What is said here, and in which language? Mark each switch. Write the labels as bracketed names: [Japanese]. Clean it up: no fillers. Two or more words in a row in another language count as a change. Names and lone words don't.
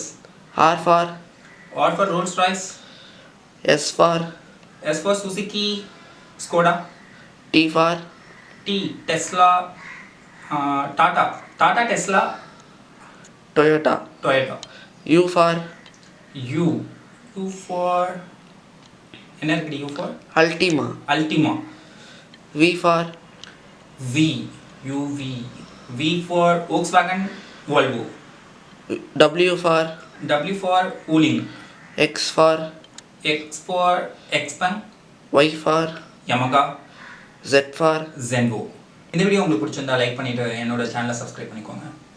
[English] R for Rolls Royce. S for Suzuki, Skoda. T for Tesla, Tata, Tesla, Toyota. U for [Tamil] என்ன இருக்குது? [English] U for Ultima. V for V for Volkswagen, Volvo. W for Wuling. X for Xpeng. Y for Yamaha. Z for Zenvo. [Tamil] இந்த வீடியோ உங்களுக்கு பிடிச்சிருந்தா லைக் பண்ணிட்டு என்னோட [English] channel subscribe [Tamil] பண்ணிக்கோங்க.